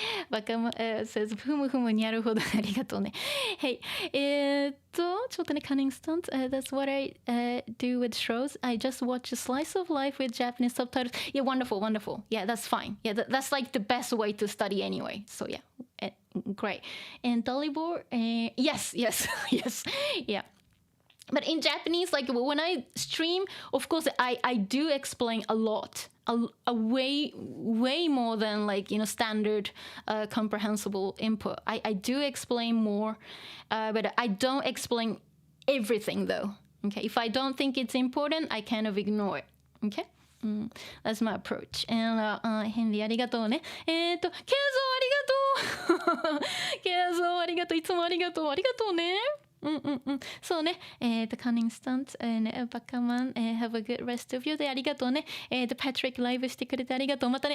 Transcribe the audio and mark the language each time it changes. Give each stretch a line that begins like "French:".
Japanese: Bakama says, ふむふむにゃるほどありがとうね。
English: Hey,
Japanese: ちょっとね、
English: cunning stunt. That's what I do with shows. I just watch a slice of life with Japanese subtitles. Yeah, wonderful, wonderful. Yeah, that's fine. Yeah, that's like the best way to study anyway. So yeah, great. And Dalibor, yes, yes. Yeah. But in Japanese, like when I stream, of course, I do explain a lot, a way more than like standard comprehensible input. I do explain more, but I don't explain everything though. Okay, if I don't think it's important, I kind of ignore it. Okay, that's my approach.
Japanese: And Henry ありがとうね。ケンゾーありがとう。ケンゾーありがとう。いつもありがとう。ありがとうね。そうね、
English: cunning stunt、バカマン、have a good rest of your day
Japanese: ありがとうね。 Patrick ライブしてくれてありがとう。またね。